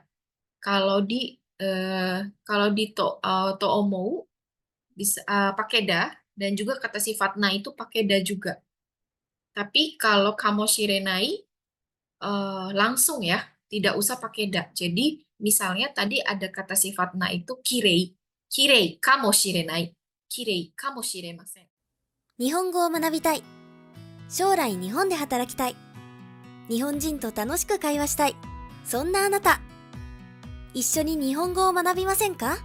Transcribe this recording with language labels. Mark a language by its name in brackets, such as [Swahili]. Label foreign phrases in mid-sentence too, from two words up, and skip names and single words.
[Indonesian] Kalau di toomu bisa pakai da, dan juga kata sifat na itu pakai da juga. Tapi kalau kamoshirenai langsung ya, tidak usah pakai da. Jadi misalnya tadi ada kata sifat na itu kirei. [Japanese] きれいかもしれない。きれいかもしれません. 日本語を学びたい。将来日本で働きたい。日本人と楽しく会話したい。そんなあなた。一緒に日本語を学びませんか？